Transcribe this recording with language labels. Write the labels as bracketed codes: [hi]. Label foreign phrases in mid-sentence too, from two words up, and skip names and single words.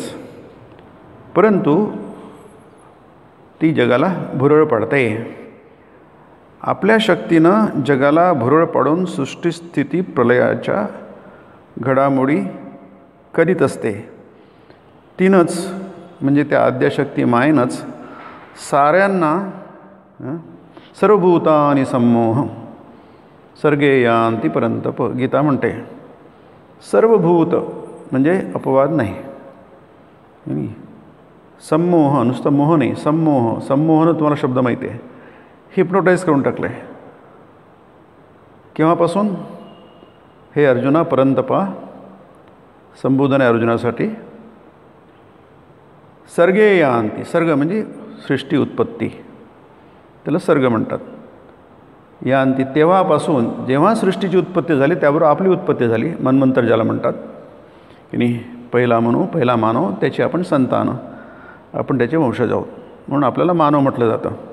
[mr] परंतु ती जगाला भुरळ पाडते. आपल्या शक्तीनं जगाला भुरळ पाडून सृष्टीस्थिती प्रलयाच्या घडामोडी करीत असते. तीनच म्हणजे त्या आद्यशक्ती मायेनंच साऱ्यांना [sa] सर्वभूतानि सम्मोह सर्गे यान्ति परंतप. [mr] गीता म्हणते सर्वभूत म्हणजे अपवाद नाही. सम्मोह नुसतं मोह नाही, सम्मोह. सम्मोहनं तुम्हाला शब्द माहिती आहे, हिप्नोटाईज करून टाकलं आहे. केव्हापासून? हे अर्जुना परंतपा, संबोधन आहे अर्जुनासाठी. [sa] सर्गे यान्ति, [mr] सर्ग म्हणजे सृष्टी उत्पत्ती, त्याला सर्ग म्हणतात. यान्ति तेव्हापासून, जेव्हा सृष्टीची उत्पत्ती झाली त्याबरोबर आपली उत्पत्ती झाली. मन्वंतर ज्याला म्हणतात की नाही, पहिला मानव, त्याची आपण संतान, आपण त्याचे वंशज आहोत, म्हणून आपल्याला मानव म्हटलं जातं.